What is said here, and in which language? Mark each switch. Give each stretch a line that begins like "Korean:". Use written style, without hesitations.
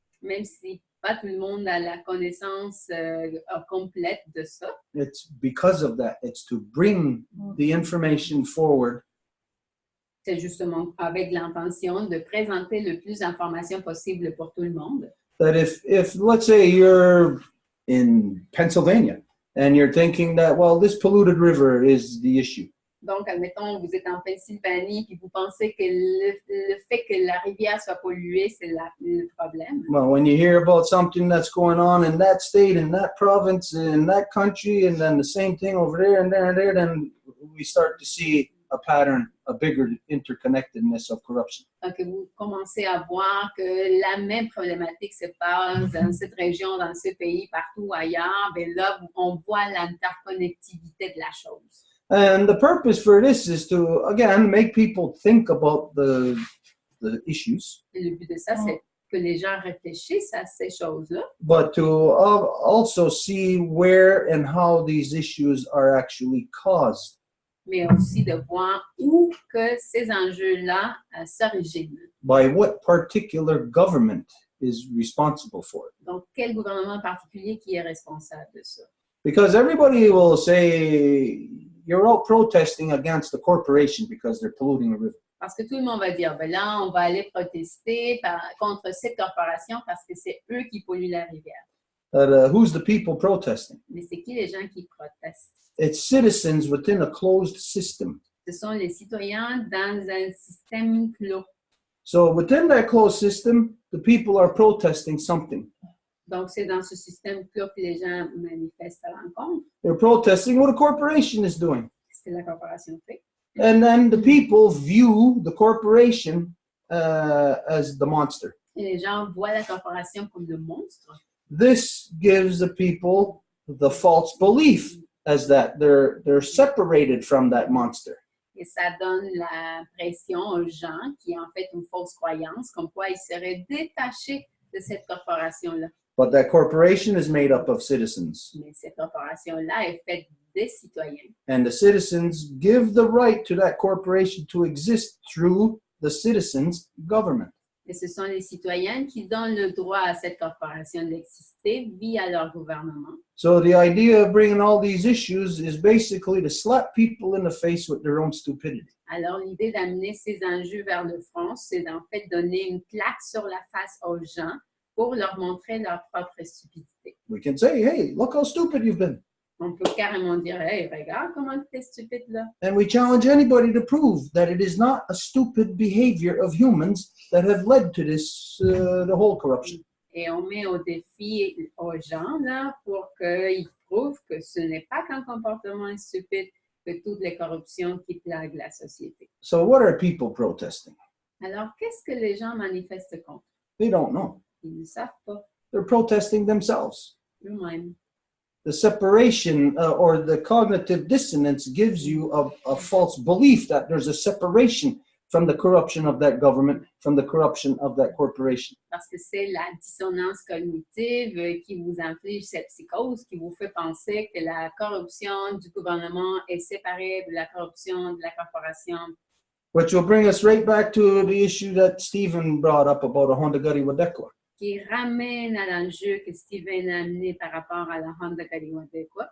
French: même si pas tout le monde a la connaissance complète de ça,
English: it's because of that. It's to bring the information forward.
French: C'est justement avec l'intention de présenter le plus d'informations possible pour tout le monde.
English: That if let's say you're in Pennsylvania and you're thinking that, well, this polluted river is the issue.
French: Donc, admettons, vous êtes en Pennsylvanie et vous pensez que le fait que la rivière soit polluée, c'est le problème.
English: Well, when you hear about something that's going on in that state, in that province, in that country, and then the same thing over there and there and there, then we start to see a pattern, a bigger interconnectedness of corruption.
French: Donc, vous commencez à voir que la même problématique se passe dans cette région, dans ce pays, partout ailleurs. Bien là, on voit l'interconnectivité de la chose.
English: And the purpose for this is to, again, make people think about the issues.
French: Et le but de ça, c'est que les gens réfléchissent à ces choses-là.
English: But to also see where and how these issues are actually caused.
French: Mais aussi de voir où que ces enjeux-là s'originent.
English: By what particular government is responsible for it.
French: Donc, quel gouvernement particulier qui est responsable de ça?
English: Because everybody will say, you're all protesting against the corporation because they're polluting the river.
French: Parce que tout le monde va dire, ben là, on va aller protester contre cette corporation parce que c'est eux qui polluent la rivière.
English: But who's the people protesting?
French: Mais c'est qui les gens qui protestent?
English: It's citizens within a closed system.
French: Ce sont les citoyens dans un système clos.
English: So within that closed system, the people are protesting something.
French: Donc, c'est dans ce système clos que les gens manifestent à l'encontre.
English: They're protesting what a corporation is doing.
French: C'est la corporation fait.
English: And then the people view the corporation as the monster.
French: Et les gens voient la corporation comme le monstre.
English: This gives the people the false belief as that they're separated from that monster.
French: Et ça donne l'impression aux gens qui ont en fait une fausse croyance comme quoi ils seraient détachés de cette corporation-là.
English: But that corporation is made up of citizens.
French: Mais cette corporation-là est faite des citoyens.
English: And the citizens give the right to that corporation to exist through the citizens' government.
French: Et ce sont les citoyens qui donnent le droit à cette corporation d'exister via leur gouvernement.
English: So the idea of bringing all these issues is basically to slap people in the face with their own stupidity.
French: Alors, l'idée d'amener ces enjeux vers le front, c'est en fait donner une claque sur la face aux gens pour leur montrer leur propre stupidité.
English: We can say, hey, look how stupid you've been.
French: On peut carrément dire, hey, regarde comment tu es stupide là.
English: And we challenge anybody to prove that it is not a stupid behavior of humans that have led to this, the whole corruption.
French: Et on met au défi aux gens là pour qu'ils prouvent que ce n'est pas qu'un comportement stupide, que toutes les corruptions qui plaguent la société.
English: So what are people protesting?
French: Alors, qu'est-ce que les gens manifestent contre?
English: They don't know.
French: Ils ne savent pas
English: They're protesting themselves.
French: eux-mêmes.
English: The separation or the cognitive dissonance gives you a false belief that there's a separation from the corruption of that government, from the corruption of that corporation.
French: Parce que c'est la dissonance cognitive qui vous inflige cette psychose, qui vous fait penser que la corruption du gouvernement est séparée de la corruption de la corporation.
English: Which will bring us right back to the issue that Stephen brought up about a Honda Gari Wadekwa.
French: Qui ramène à l'enjeu que Steven a amené par rapport à la Honda Gari Wadekwa.